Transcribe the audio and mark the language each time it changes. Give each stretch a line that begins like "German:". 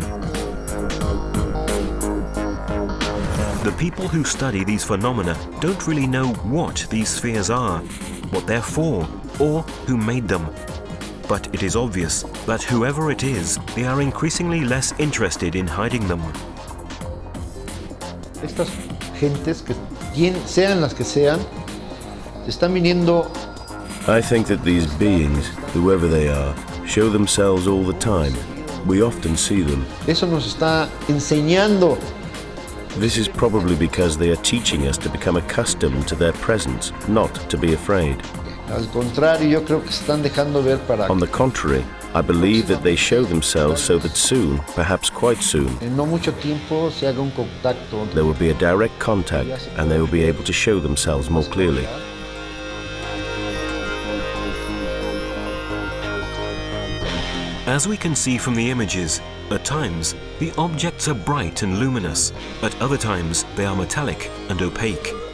English: The people who study these phenomena don't really know what these spheres are, what they're for, or who made them. But it is obvious that whoever it is, they are increasingly less interested in hiding them.
Spanish: Estas gentes, sean las que sean, están viniendo.
English: I think that these beings, whoever they are, show themselves all the time. We often see them.
Spanish: Eso nos está enseñando.
English: This is probably because they are teaching us to become accustomed to their presence, not to be afraid.
Spanish: Al contrario, yo creo que están dejando ver para.
English: On the contrary, I believe that they show themselves so that soon, perhaps quite soon,
Spanish: En no mucho tiempo se haga un contacto.
English: there will be a direct contact and they will be able to show themselves more clearly. As we can see from the images, at times the objects are bright and luminous, at other times they are metallic and opaque.